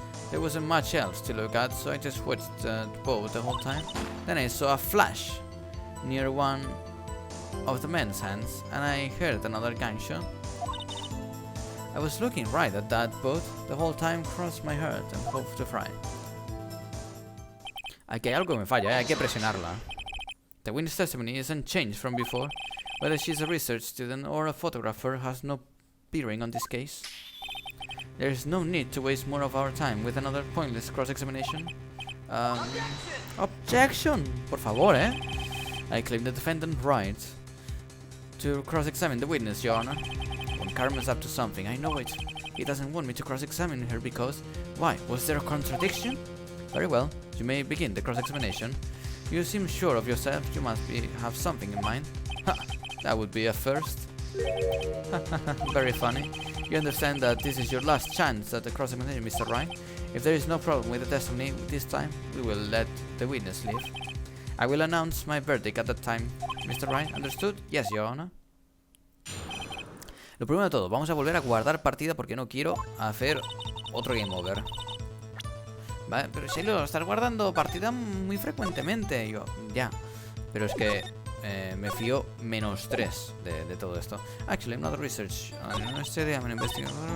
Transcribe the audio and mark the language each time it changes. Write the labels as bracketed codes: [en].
[en] There wasn't much else to look at, so I just watched the boat the whole time. Then I saw a flash near one of the men's hands, and I heard another gunshot. I was looking right at that boat the whole time, crossed my heart and hoped to fry. [es] Aquí hay algo que me falla, hay que presionarla. [en] The witness testimony isn't changed from before. Whether she's a research student or a photographer has no bearing on this case. There is no need to waste more of our time with another pointless cross-examination. Objection! [es] Por favor, eh? [en] I claim the defendant right to cross-examine the witness, Your Honor. When Carmen's up to something, I know it. He doesn't want me to cross-examine her because... Why? Was there a contradiction? Very well. You may begin the cross-examination. You seem sure of yourself. You must have something in mind. Ha! That would be a first. Very funny. You understand that this is your last chance at the cross-examination, Mr. Wright? If there is no problem with the testimony this time, we will let the witness leave. I will announce my verdict at that time. Mr. Wright, understood? Yes, Your Honor. [es] Lo primero de todo, vamos a volver a guardar partida porque no quiero hacer otro game over. Vale, pero Shiloh, estás guardando partida muy frecuentemente. Yo, ya. Pero es que me fío -3 de todo esto. [en] Actually, I'm not research. I'm study, I'm an investigator.